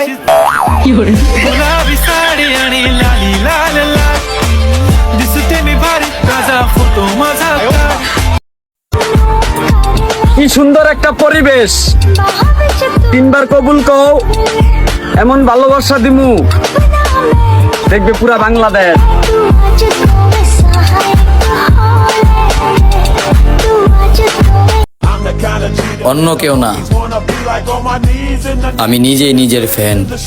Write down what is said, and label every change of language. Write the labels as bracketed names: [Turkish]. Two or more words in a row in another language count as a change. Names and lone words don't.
[Bangla] কি করে [Marathi] गुलाबी साड़ी आणि लाली लाल लाल दिसते मी भारी [Bangla] ফুটো মজা কি সুন্দর একটা পরিবেশ, তিনবার কবুল কও, এমন ভালোবাসা দিমু দেখবে পুরা বাংলাদেশ। অন্য কেউ না, আমি নিজেই নিজের ফ্যান।